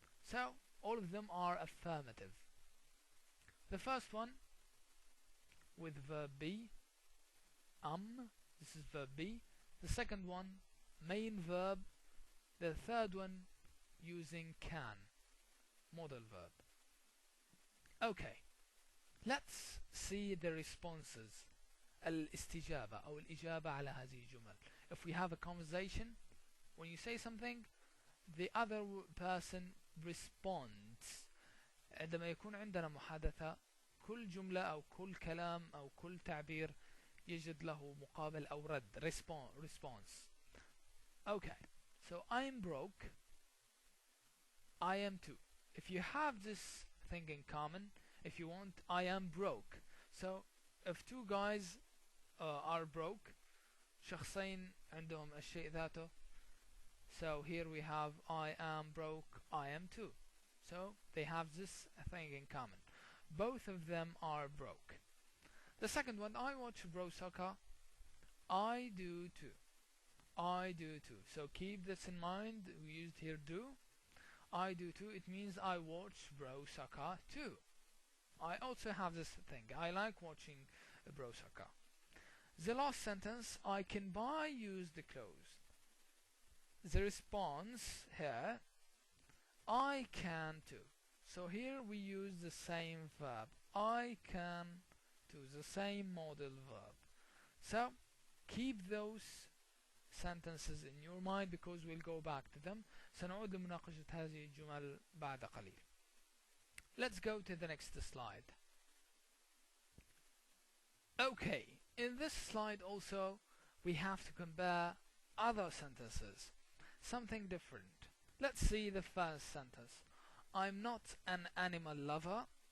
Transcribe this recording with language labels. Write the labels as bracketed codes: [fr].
[en] So, all of them are affirmative. The first one, with verb be, this is verb be. The second one, main verb. The third one, using can, modal verb. Okay, let's see the responses. [ar] الاستجابة أو الإجابة على هذه الجمل. [en] If we have a conversation, when you say something, the other person responds. [ar] عندما يكون عندنا محادثة، كل جملة أو كل كلام أو كل تعبير يجد له مقابل أو رد response. [en] Okay, so I'm broke, I am too. If you have this thing in common, if you want, I am broke. So if two guys are broke, [ar] شخصين عندهم الشيء ذاته. [en] So here we have I am broke, I am too. So they have this thing in common. Both of them are broke. The second one, I watch bro soccer, I do too. I do too. So keep this in mind. We used here do. I do too. It means I watch bro soccer too. I also have this thing. I like watching bro soccer. The last sentence, I can buy used clothes. The response here, I can too. So here we use the same verb. I can too, the same modal verb. So keep those sentences in your mind because we'll go back to them. [ar] سنعود لمناقشة هذه الجمل بعد قليل. [en] Let's go to the next slide. Okay, in this slide also we have to compare other sentences, something different. Let's see the first sentence. I'm not an animal lover.